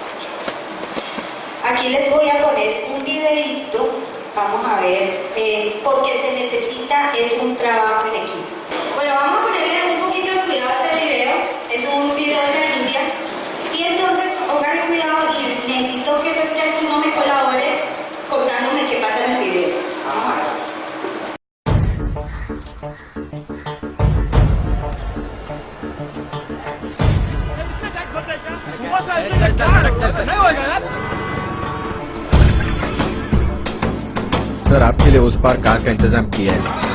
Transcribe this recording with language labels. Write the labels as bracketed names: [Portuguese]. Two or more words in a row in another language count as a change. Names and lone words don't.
[Spanish] Aquí les voy a poner un videito, vamos a ver, porque se necesita, es un trabajo en equipo. Bueno, vamos a ponerle un poquito de cuidado a este video, es un video de la India, y entonces pónganle cuidado y necesito que pues que alguno me colabore contándome qué pasa en el video. Vamos a ver. [Hindi] सर आपके लिए उस पार कार का इंतजाम किया है